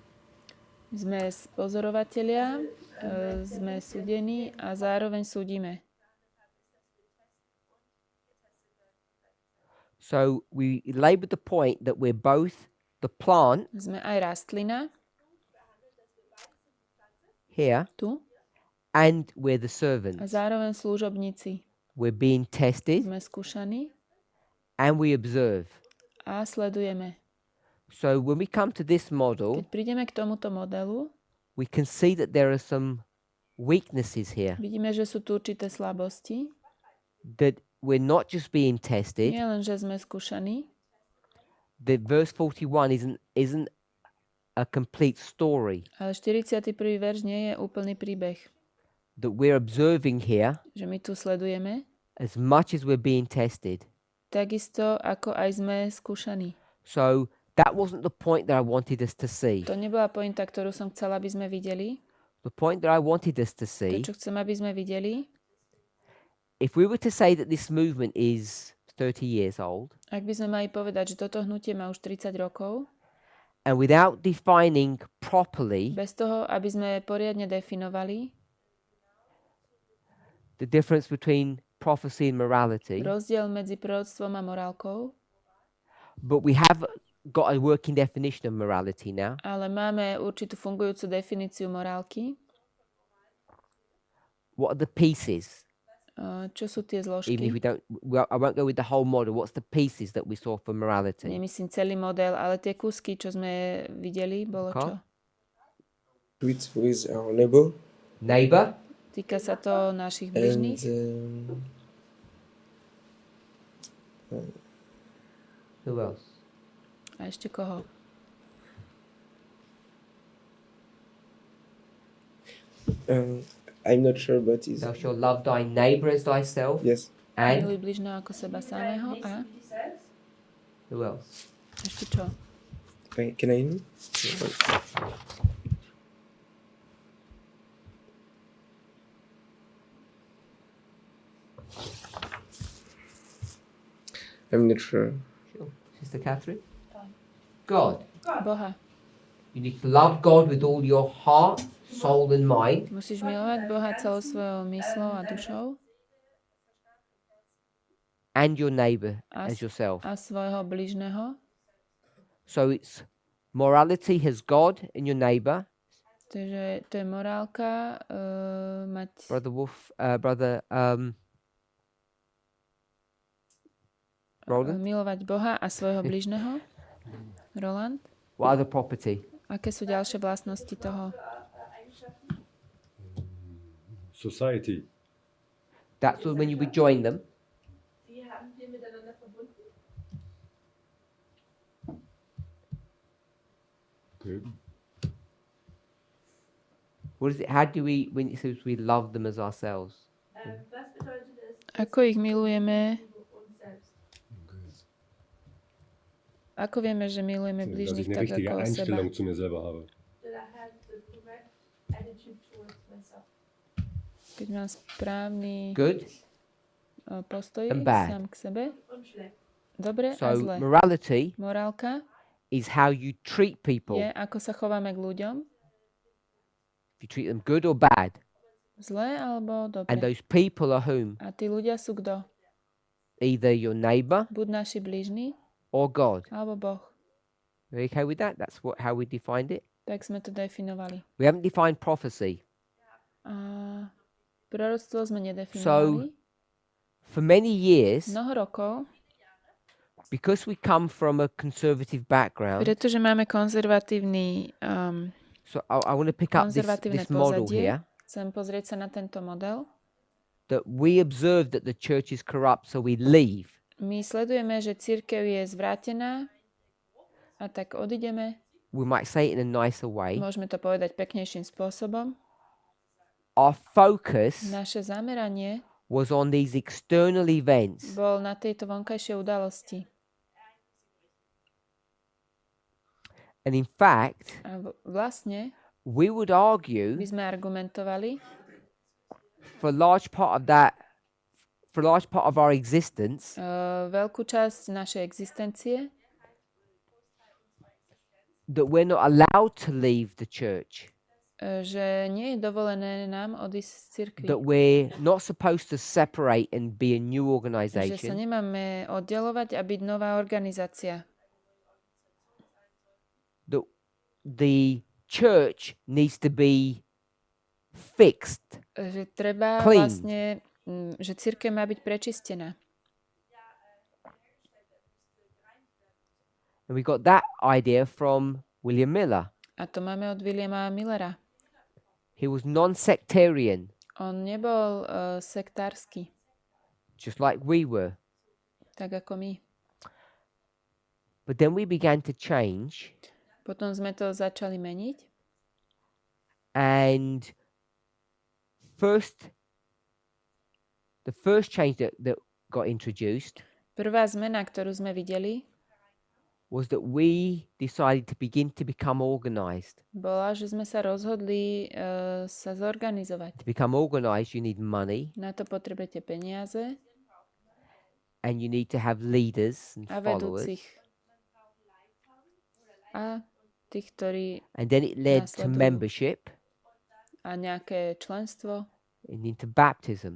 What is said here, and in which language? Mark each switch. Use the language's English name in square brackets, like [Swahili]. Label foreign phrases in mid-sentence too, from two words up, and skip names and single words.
[Slovak] Sme pozorovatelia, sme súdení a zároveň súdime. [English] So we laboured the point that we're both the plant [Slovak] Sme aj rastlina, [English] here [Slovak] tu, [English] and we're the [Slovak] a [English] servants. [Slovak] zároveň služobníci. [English] We're being tested [Slovak] Sme skúšaní [English] and we observe. [Slovak] a sledujeme. [English] So when we come to this model, [Slovak] Keď prídeme k tomuto modelu, [English] we can see that there are some weaknesses here, [Slovak] vidíme, že sú tu určité slabosti. [English] that we're not just being tested. [Slovak] Nie len, že sme skúšaní, [English] The verse 41 isn't a complete story. [Slovak] ale 41. verš nie je úplný príbeh. [English] That we're observing here [Slovak] Že my tu sledujeme, [English] as much as we're being tested. [Slovak] takisto ako aj sme skúšaní. [English] So that wasn't the point that I wanted us to see. [Slovak] To nebola pointa, ktorú som chcela, aby sme videli. [English] The point that I wanted us to [Slovak] To, [English] see, [Slovak] čo chcem, aby sme videli, [English] if we were to say that this movement is 30 years old, [Slovak] ak by sme mali povedať, že toto hnutie má už 30 rokov, [English] and without defining properly [Slovak] bez toho, aby sme poriadne definovali [English] the difference between prophecy and morality, [Slovak] rozdiel medzi proroctvom a morálkou, [English] but we have got a working definition of morality now. [Slovak] ale máme určitú fungujúcu definíciu morálky. [English] What are the pieces? [Slovak] Čo sú tie [English] Even if [Slovak] zložky? [English] we don't, I won't go with the whole model. What's the pieces that we saw for morality? [Slovak] Nemyslím celý model, ale tie kúsky, čo sme videli, bolo [English] Okay. [Slovak] čo? [English] With our neighbor Neighbor, [Slovak] Týka sa to našich [English] and [Slovak] bližných [English] who else? [Slovak] a ešte koho? [English] I'm not sure, but is Thou shalt love thy neighbor as thyself. yes. And [Slovak] Miluj bližného ako seba samého a [English] who else? [Slovak] ešte čo? [English] Can I? I'm not sure. Sure. Sister Catherine? God. [Slovak] Boha. [English] You need to love God with all your heart, soul and mind. [Slovak] Musíš milovať Boha celou svojou myslou a dušou [English] And your neighbor [Slovak] a, [English] as yourself. [Slovak] a svojho bližného. [English] So it's morality has God and your neighbor. [Slovak] Takže to je morálka, mať [English] Brother Wolf, Roland? [Slovak] milovať Boha a svojho bližného. [English] Roland? What other property? [Slovak] Aké sú ďalšie vlastnosti toho? [English] Society. That's when you would join them. [German] Die haben wir miteinander verbunden. [English] Good. What is it? How do we, when it says we love them as ourselves? [German] Was bedeutet es, [Slovak] Ako ich milujeme? [German] uns selbst? [Slovak] Ako vieme, že milujeme [German] Dass ich [Slovak] bližných [German] eine [Slovak] tak [German] richtige [Slovak] ako seba? [German] Einstellung zu mir selber habe. [English] That I have the correct attitude towards myself. [Slovak] Keď mám správny [English] Good. [Slovak] postoj [English] And bad. [Slovak] sám k sebe. [German] Und schlecht. [Slovak] Dobre a [English] So [Slovak] zle. [English] morality [Slovak] Morálka [English] is how you treat people. [Slovak] je, ako sa chováme k ľuďom. [English] If you treat them good or bad. [Slovak] Zle alebo dobre. [English] And those people are whom? [Slovak] A tí ľudia sú kto? [English] Either your neighbor [Slovak] Buď naši bližní, [English] or God. [Slovak] alebo Boh. [English] Are you okay with that? That's how we defined it. [Slovak] Tak sme to definovali. [English] We haven't defined prophecy. [Slovak] A proroctvo sme nedefinovali. [English] For many years, [Slovak] Mnoho rokov, [English] because we come from a conservative background, [Slovak] pretože máme konzervatívny [English] so I want to pick up [Slovak] konzervatívne [English] this model [Slovak] pozadie, [English] here, [Slovak] chcem pozrieť sa na tento model. [English] that we observe that the church is corrupt, so we leave. [Slovak] My sledujeme, že cirkev je zvrátená a tak odideme. [English] We might say it in a nicer way. [Slovak] Môžeme to povedať peknejším spôsobom. [English] Our focus [Slovak] Naše zameranie [English] was on these external events, [Slovak] bol na tejto vonkajšej udalosti. [English] and in fact, [Slovak] A vlastne [English] we would argue [Slovak] by sme argumentovali, [English] for a large part of that, for a large part of our existence, [Slovak] veľkú časť našej existencie, [English] that we're not allowed to leave the church, [Slovak] že nie je dovolené nám odísť z cirkvi. [English] that we're not supposed to separate and be a new [Slovak] Že sa [English] organization, [Slovak] nemáme oddelovať a byť nová organizácia. [English] that the church needs to be fixed. [Slovak] Že treba [English] Clean. [Slovak] vlastne, že cirkev má byť prečistená. [English] And we got that idea from William Miller. [Slovak] A to máme od Williama Millera. [English] He was non-sectarian, [Slovak] On nebol sektársky, [English] just like we were. [Slovak] tak ako my. [English] But then we began to change, [Slovak] Potom sme to začali meniť. [English] and the first change that got introduced [Slovak] Prvá zmena, ktorú sme videli, [English] was that we decided to begin to become organized. [Slovak] bola, že sme sa rozhodli sa zorganizovať. [English] To become organized, you need money, [Slovak] Na to potrebujete peniaze [English] and you need to have leaders and [Slovak] a [English] followers. [Slovak] vedúcich. A tých, ktorí [English] And then it led to [Slovak] Nasledujú. [English] membership [Slovak] a nejaké členstvo [English] and into baptism.